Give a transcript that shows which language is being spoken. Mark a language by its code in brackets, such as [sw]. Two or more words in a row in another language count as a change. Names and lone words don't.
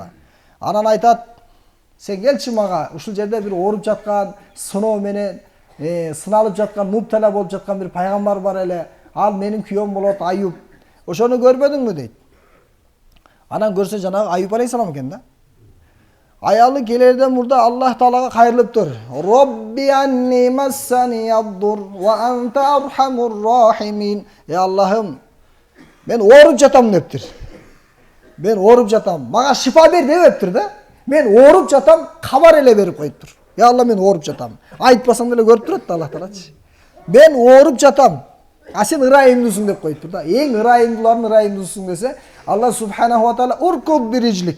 [ky] Анан айтат, "Сен келчи мага, ушул жерде бир ооруп жаткан, сыноо менен сыналып жаткан, муптала болуп жаткан бир пайгамбар бар эле. Ал менин күйөөм болот, Аюб. Ошону көрбөдүңбү?" дейт. Анан көрсө жанагы Аюб алейхиссалам экен да. Аялы келерден мурда Аллах Таалага кайрылыптыр. [ar] "ربِّ أنّي مسّني الضرّ وأنت أرحم الراحمين." [ky] Аллахым, мен ооруп жатам дептир. Мен ооруп жатам. Мага шифа бер дебептир да. Мен ооруп жатам, кабар эле берип коюптур. Алла, мен ооруп жатам. Айтпасаң деле көрүп турат да Аллах Таалачы. Мен ооруп жатам. А сен ырайымдуусуң деп коюптур да. Эң ырайымдуулардын ырайымдуусуң десе, [ar] الله سبحانه وتعالى [ky] уркуб бирижлик.